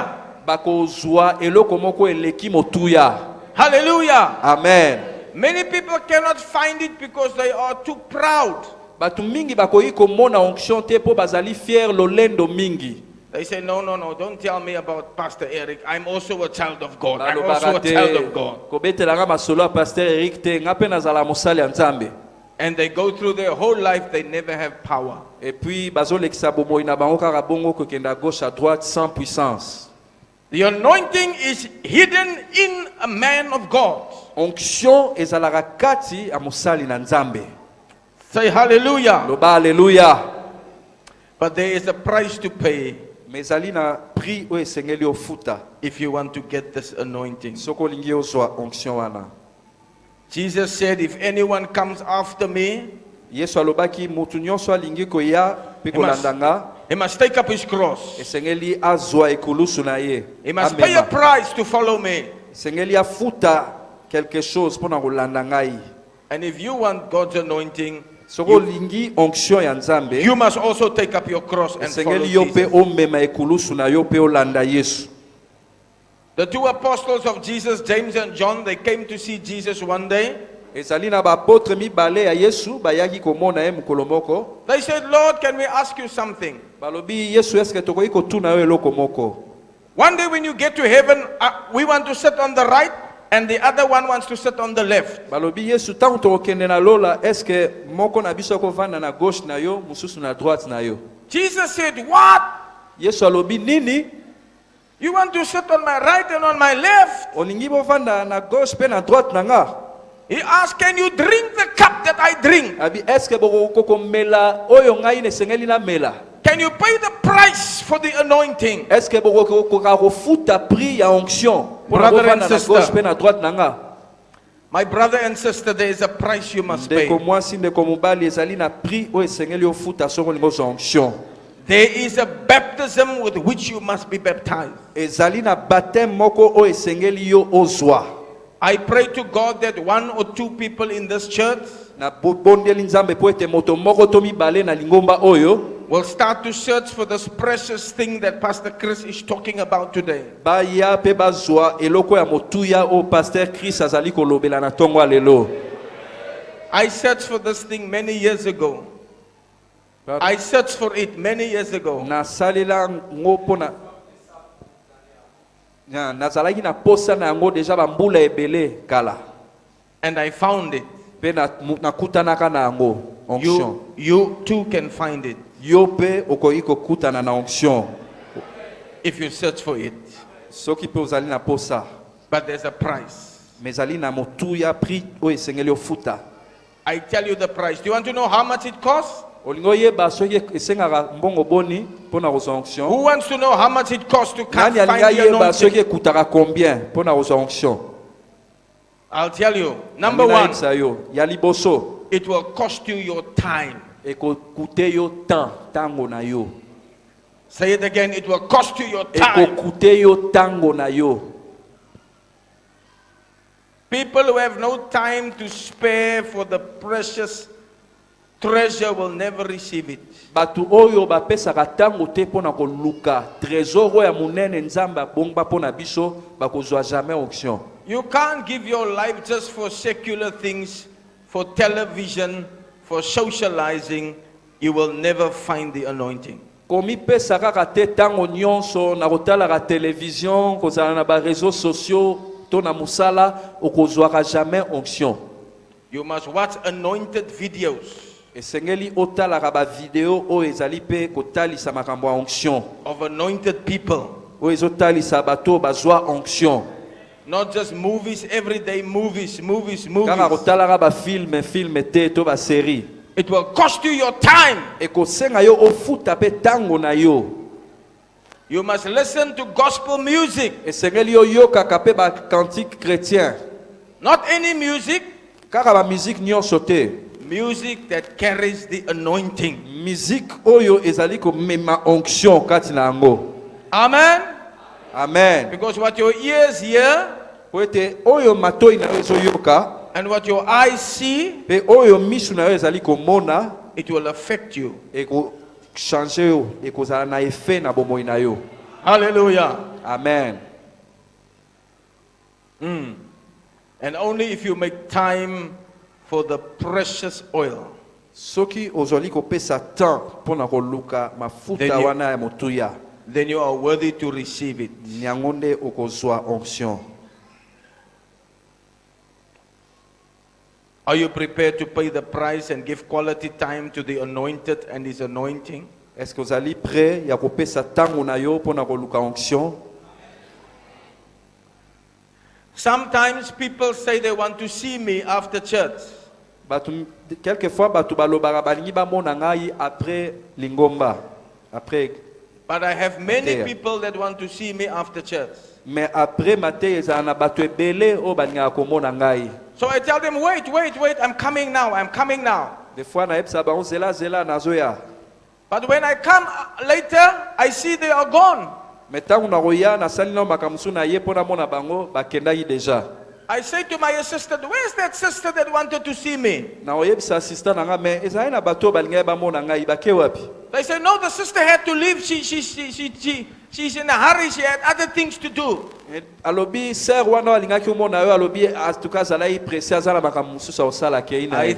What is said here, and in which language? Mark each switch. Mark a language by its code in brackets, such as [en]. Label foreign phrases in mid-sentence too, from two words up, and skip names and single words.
[ln] Bakozwa eloko moko eleki motuya. [en] Hallelujah. Amen. Many people cannot find it because they are too proud. [ln] Batu mingi bakoyi komona onction te po bazali fier lolendo mingi. [en] They say, no, don't tell me about Pastor Eric. I'm also a child of God. I'm also [ln] Balobaka [en] a [ln] te [en] child of God. [ln] kobetelanga masolo ya Pasteur Eric te nga pe nazala mosali ya Nzambe. [en] And they go through their whole life, they never have power. [fr] Et puis [ln] bazolekisa bomoi na bango kaka bongo kokenda [fr] gauche à droite sans puissance. [en] The anointing is hidden in a man of God. [ln] Onction ezalaka kati ya mosali na Nzambe. [en] Say hallelujah. [ln] Loba alléluia. [en] But there is a price to pay [ln] Mais ezali na prix oyo esengeli ofuta [en] if you want to get this anointing. [ln] soki olingi ozwa onction wana. [en] Jesus said, if anyone comes after me, [ln] Yesu alobaki mutu nyonso alingi koya pe kolanda nga [en] he must take up his cross. [ln] esengeli azwa ekulusu na ye. [en] He must pay a [ln] Amema. [en] price to follow me. [ln] Esengeli afuta [fr] quelque chose [ln] mpona kolanda ngai. [en] And if you want God's anointing, [ln] Soki olingi onction ya Nzambe [en] you must also take up your cross and follow [ln] esengeli yo pe [en] Jesus. [ln] omema ekulusu na yo pe olanda Yesu. [en] The two apostles of Jesus, James and John, they came to see Jesus one day. [ln] Ezali na baapôtre mibale ya Yesu bayaki komona ye mokolo moko. [en] They said, Lord, can we ask you something? [ln] Balobi Yesu eske tokoki kotuna yo eloko moko. [en] One day when you get to heaven, we want to sit on the right and the other one wants to sit on the left. [ln] Balobi Yesu tango tokokende na lola eske moko na biso akovanda na gauche na yo mosusu na droite na yo. [en] Jesus said, what? [ln] Yesu alobi nini? [en] You want to sit on my right and on my left? [ln] Olingi bovanda na gauche pe na droite na nga. [en] He asked, can you drink the cup that I drink? [ln] Abi eske bokoko mela oyo ngai nesengeli na mela? [en] Can you pay the price for the anointing? [ln] Eske bokoko kofuta prix ya onction? Pona [en] Brother and [ln] bovanda na [en] sister. [ln] gauche pe na droite na nga. [en] My brother and sister, there is a price you must pay. [ln] Ndeko mwasi ndeko mobali ezali na prix oyo esengeli ofuta soko olingi ozwa onction. [en] There is a baptism with which you must be baptized. [ln] Ezali na baptême moko oyo esengeli yo ozwa. [en] I pray to God that one or two people in this church [ln] Na bondeli Nzambe po ete moto moko to mibale na lingomba oyo [en] will start to search for this precious thing that Pastor Chris is talking about today. [ln] baya pe bazwa eloko ya motuya o Pasteur Chris azali kolobela na tongo lelo. [en] I searched for this thing many years ago. I searched for it many years ago. [ln] Na salela ngo pona nazalaki na posa na yango deja bambula ebele kala. [en] And I found it. [ln] Pe nakutanaka na yango onction. [en] You too can find it [ln] Yo pe okoki kokutana na onction [en] if you search for it. [ln] soki pe ozali na posa. [en] But there's a price. [ln] Mezali na motuya prix oyo esengeli ofuta. [en] I tell you the price. Do you want to know how much it costs? [ln] Olingo yeba soki esengaka mbongo boni mpona kozwa onction. [en] Who wants to know how much it costs to come [ln] Nani [en] find [ln] alinga [en] the [ln] yeba soki [en] anointing? [ln] ekutaka combien mpona kozwa onction? [en] I'll tell you. Number [ln] Nani [en] one, [ln] nayebisa yo ya liboso [en] it will cost you your time. [ln] ekokute yo tango na yo. [en] Say it again. It will cost you your time. [ln] Ekokute yo tango na yo. [en] People who have no time to spare for the precious treasure will never receive it. [ln] Batu oyo bapesaka tango te pona koluka trésor oyo ya munene nzambe abongba pona biso bakozwa jamais onction. [en] You can't give your life just for secular things, for television, for socializing. You will never find the anointing. [ln] Komi pesa kaka te tango nyonso na kotalaka télévision kozala na ba [fr] réseaux sociaux [ln] to na musala okozwaka jamais onction. [en] You must watch anointed videos [ln] Esengeli otalaka ba vidéo oyo ezali pe kotalisa makambo ya onction [en] of anointed people. [ln] oyo ezotalisa bato bazwa onction. [en] Not just movies, everyday movies. [ln] Kaka kotalaka ba film te to ba série. [en] It will cost you your time. [ln] Ekosenga yo ofuta pe tango na yo. [en] You must listen to gospel music. [ln] Esengeli yo yokaka pe ba [fr] cantique chrétien. [en] Not any music. [ln] Kaka ba musique nyonso te. [en] Music that carries the anointing. [ln] Musique oyo ezali ko mema onction kati na yango. [en] Amen. [ln] Amen. [en] Because what your ears hear [ln] Poete oyo matoi na yo ezoyoka [en] and what your eyes see, [ln] pe oyo misu na yo ezali komona [en] it will affect you. [ln] eko changer yo ekozala na effet na bomoi na yo. [en] Hallelujah. [ln] Amen. [en] And only if you make time for the precious oil, [ln] Soki ozali kopesa temps pona koluka mafuta [en] Then you- [ln] wana ya motuya [en] then you are worthy to receive it. [ln] nyango nde okozwa onction. [en] Are you prepared to pay the price and give quality time to the anointed and his anointing? [fr] Est-ce que [ln] ozali prêt ya kopesa tango na yo pona koluka onction? [en] Sometimes people say they want to see me after church. [ln] Batu quelquefois batu balobaka balingi bamona ngai après lingomba après [en] But I have many Okay. people that want to see me after church. [fr] mais après [ln] matin ezala na bato ebele oyo balingaka komona ngai. [en] So I tell them, wait, I'm coming now. [fr] Des fois [ln] nayebisa bango zela nazoya. [en] But when I come later, I see they are gone. [ln] Mais ntango nakoya nasali nao makambo mosusu na ye mpo namona bango bakendaki deja. [en] I say to my assistant, where's that sister that wanted to see me? [ln] Nakoyebisa assistant na ngai mais ezali na bato oyo balingaki bamona ngai bake wapi? [en] They say, no, the sister had to leave. She's in a hurry. She had other things to do. [ln] Alobi sœur wana alingaki omona yo alobi [fr] en tout cas [ln] azalaki pressé aza na makambo mosusu akosala akei na [en] I [ln] ye.